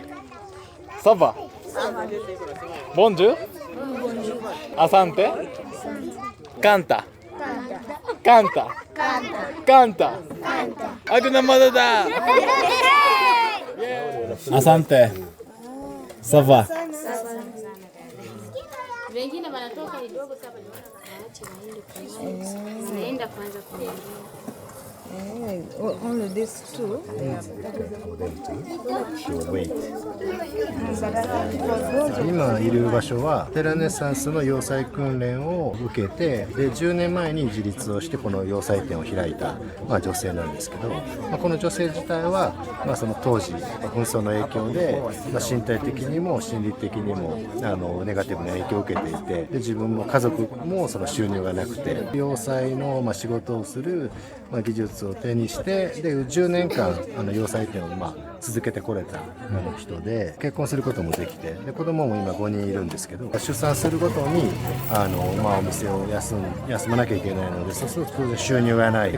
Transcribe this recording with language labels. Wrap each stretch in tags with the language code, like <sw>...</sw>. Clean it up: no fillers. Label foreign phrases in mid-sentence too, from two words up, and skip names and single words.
<sw>サバボンジュアサンテカンタカンタカンタアグナマダだアサンテサバ wengine wanatoka kidogo sasa waache naenda kwanza kwa</sw> <en>Only these two. Yeah.</en> <ja>今いる場所はテラネサンスの要塞訓練を受けて、で10年前に自立をしてこの要塞店を開いた、女性なんですけど、この女性自体は、その当時紛争の影響で、身体的にも心理的にもネガティブな影響を受けていて、で自分も家族もその収入がなくて、要塞の仕事をする技術を手にして、で10年間要塞店を続けてこれた人で、結婚することもできて、で子供も今5人いるんですけど、出産するごとにお店を休まなきゃいけないので、そうすると収入がない。</ja>